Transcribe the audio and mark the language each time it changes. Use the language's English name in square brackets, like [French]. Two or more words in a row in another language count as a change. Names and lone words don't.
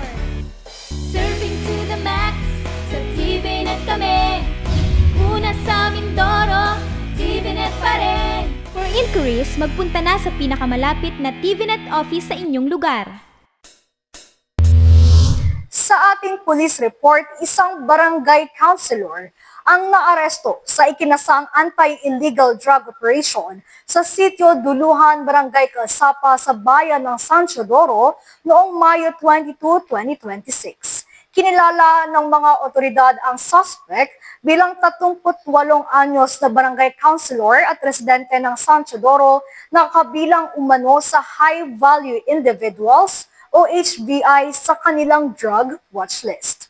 [English] Serving to the max, [Filipino] sa TVNet kami. Una sa Mindoro, TVNet pa rin. [English] For inquiries, [Filipino] magpunta na sa pinakamalapit na TVNet office sa inyong lugar. Sa ating police report, isang barangay councilor ang naaresto sa ikinasang [English] anti-illegal drug operation [Filipino] sa sitio Duluhan, Barangay Calsapa sa bayan ng San Teodoro noong Mayo 22, 2026. Kinilala ng mga otoridad ang suspect bilang 38 anyos na barangay councilor at residente ng San Teodoro na kabilang umano sa [English] High Value Individuals [Filipino] o HVI sa kanilang [English] drug watch list.